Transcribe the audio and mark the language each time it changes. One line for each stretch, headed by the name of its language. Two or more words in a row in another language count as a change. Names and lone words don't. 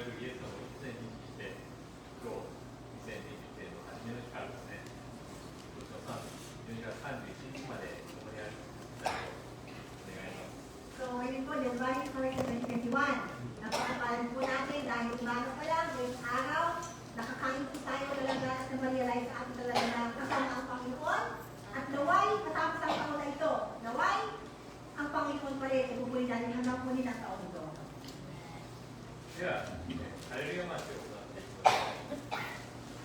Japanese: るイエス様を一年にして、今日、2020年の初めの日からですね、今年の12月31日まで共にあるたいと願います。
Filipino: So, ngayon po, January 1st, 2021. Napakapalan po natin dahil umaga pa lang, ngayong araw, nakakain po tayo talaga at na-realize sa atin talaga na kasama ang Panginoon. At naway, matapos ang taon na ito, naway, ang Panginoon pa rin, ibubuhay natin hanggang po ang taon ito.
Japanese: では、ハレルヤマーチを行っていきます。